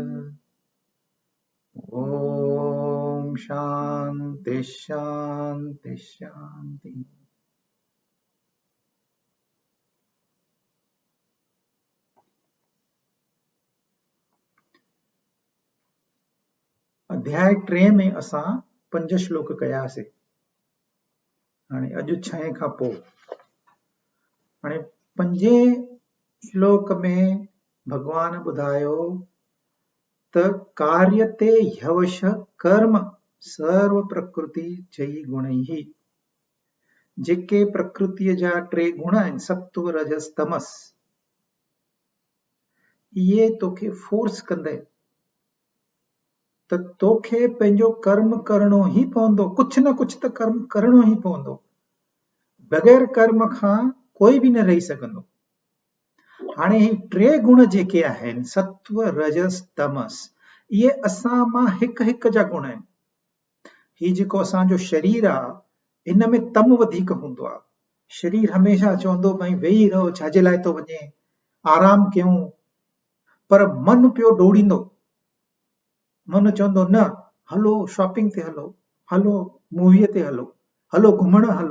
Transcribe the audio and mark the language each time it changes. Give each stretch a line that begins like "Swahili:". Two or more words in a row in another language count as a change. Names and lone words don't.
Sindhi: ॐ शान्ति शान्ति शान्ति। अध्याय 3 में असां 5 श्लोक कयासीं। हाणे अॼु 6 खां पोइ हाणे 5 श्लोक में भगवान ॿुधायो त
Sanskrit: कार्यते ह्यवश कर्म सर्व प्रकृति चई गुणैः।
Sindhi: जेके प्रकृतिअ जा 3 गुण आहिनि सत्व रजस तमस, इहे तोखे फोर्स कंदे त तोखे पंहिंजो कर्म करणो ई पवंदो। कुछ न कुछ त कर्म करणो ई पवंदो। बग़ैर कर्म खां कोई बि न रही सघंदो। हाणे ही 3 गुण जेके आहिनि सत्व रजस तमस, इहे असां मां हिक हिक जा गुण आहिनि। ही जेको असांजो शरीर आहे इन में तम वधीक हूंदो आहे। शरीर हमेशह चवंदो भई वेही रहो, छाजे लाइ थो वञे, आराम कयूं, पर मन पियो डोड़ींदो। मन चवंदो न हलो शॉपिंग ते हलो, हलो मूवीअ ते हलो, हलो घुमण हलो।